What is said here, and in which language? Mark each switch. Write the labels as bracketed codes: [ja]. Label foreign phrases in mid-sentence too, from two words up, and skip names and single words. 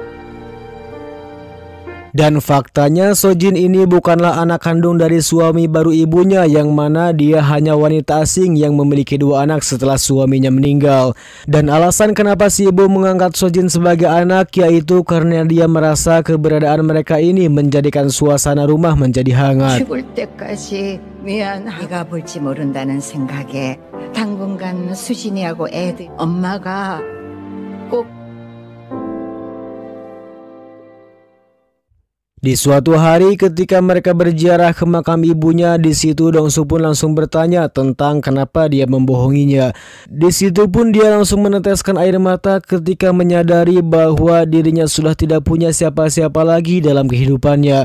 [id] Dan faktanya Sojin ini bukanlah anak kandung dari suami baru ibunya yang mana dia hanya wanita asing yang memiliki dua anak setelah suaminya meninggal. Dan alasan kenapa si ibu mengangkat Sojin sebagai anak yaitu karena dia merasa keberadaan mereka ini menjadikan suasana rumah menjadi hangat. [ko] 죽을 때까지 네가 볼지 모른다는 생각에 당분간 수진이하고 애들 엄마가 꼭 [id] Di suatu hari ketika mereka berziarah ke makam ibunya, di situ Dongsu pun langsung bertanya tentang kenapa dia membohonginya. Di situ pun dia langsung meneteskan air mata ketika menyadari bahwa dirinya sudah tidak punya siapa-siapa lagi dalam kehidupannya.